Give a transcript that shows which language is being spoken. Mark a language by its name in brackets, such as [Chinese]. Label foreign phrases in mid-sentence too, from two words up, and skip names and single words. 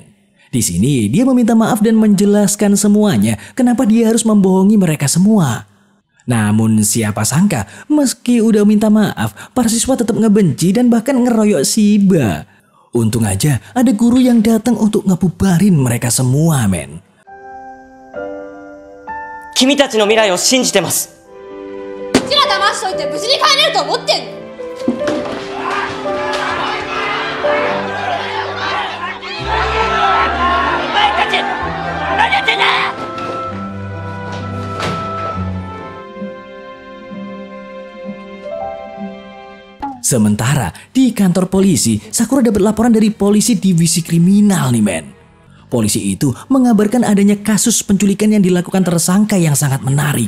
[Indonesian] Di sini dia meminta maaf dan menjelaskan semuanya kenapa dia harus membohongi mereka semua. Namun siapa sangka meski udah minta maaf, para siswa tetap ngebenci dan bahkan ngeroyok Shiba. Untung aja ada guru yang datang untuk ngebubarin mereka semua, men. [Japanese] 君たちの未来を信じてます。うちら騙しといて無事に帰れると思ってんの？お前たち何やってんだ！ [Indonesian] Sementara di kantor polisi, Sakura dapat laporan dari polisi divisi kriminal nih, men. Polisi itu mengabarkan adanya kasus penculikan yang dilakukan tersangka yang sangat menarik.